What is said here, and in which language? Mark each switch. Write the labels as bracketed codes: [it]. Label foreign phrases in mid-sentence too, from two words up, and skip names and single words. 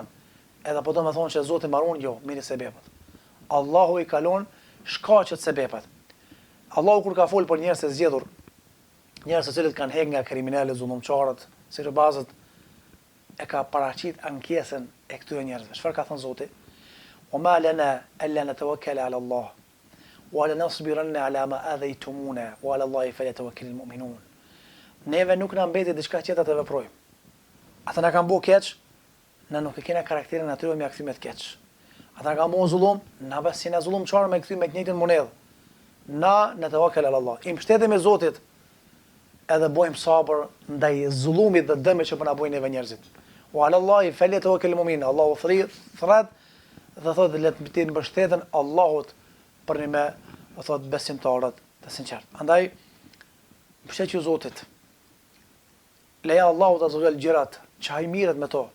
[sq] Edhe po do me thonë që Zotit marun, jo, miri sebepet. Allahu i kalon shkaqet sebepet. Allahu kur ka fol për njerëz të zgjedhur, njerëz të cilët kanë hek nga kriminalët, zullumçarët, sirbazët, e ka paraqit ankesën e këtyre njerëzve. Çfarë ka thënë Zoti? [ar] "وما لنا ألا نتوكل على الله ولنصبرن على ما آذيتمونا وعلى الله فليتوكل المؤمنون." [sq] Neve nuk na mbeti diçka tjetër të veprojmë. Ata na kanë bëu keq, na nuk e kena karakterin atyre me akthime të keq. Ata kanë bëu zullum, na bas si na zullumçar me kthime të njëjtën monedhë. Na [ar] توكل على الله. [sq] I mbështetemi me Zotit edhe bojmë sabër ndaj zullumit dhe dëmit që po na bojnë neve njerëzit. [ar] وعلى الله فليتوكل المؤمنون. [sq] Allahu thret dhe thotë le të mbështeten Allahut për një me, thotë besimtarët të sinqert. Andaj mbështetju Zotit. Leja Allahut [ar] عز وجل [sq] gjërat që ai mirët me to.